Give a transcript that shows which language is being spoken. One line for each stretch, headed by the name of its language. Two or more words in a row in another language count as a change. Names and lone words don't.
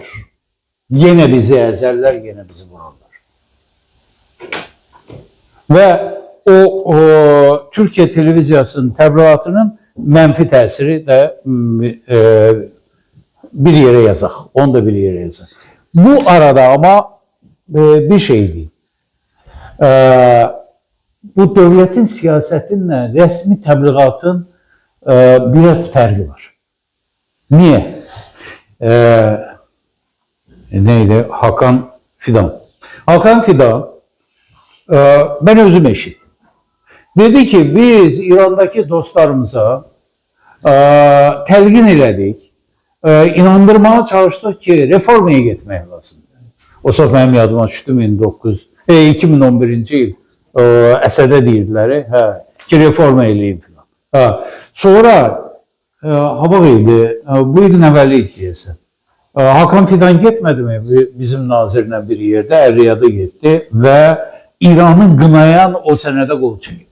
Azerbaijani: Yenə bizi əzərlər, yenə bizi vurarlar. Və o Türkiyə televiziyasının təbliğatının mənfi təsiri də bir yerə yazaq. Onu da bir yerə yazaq.
Turkish: Bu arada ama bir şey değil. Bu devletin siyasetinle resmi təbliğatın biraz fərqi var. Niye? Neydi? Hakan Fidan. Hakan Fidan ben özüm eşittim. Dedi ki biz İran'daki dostlarımıza telkin elədik. İnandırmaya çalıştık ki reformaya gitmeye lazım.
Azerbaijani: O saat benim yadıma düşdü 2011-ci il Əsədə deyirdilər ki reforma eləyin filan. Sonra hava idi, bu ilin əvvəli idi deyəsən. Hakan Fidan getmədi mi bizim nazirlə bir yerdə, Riyada getdi və İranı qınayan o sənədə qol çəkdi.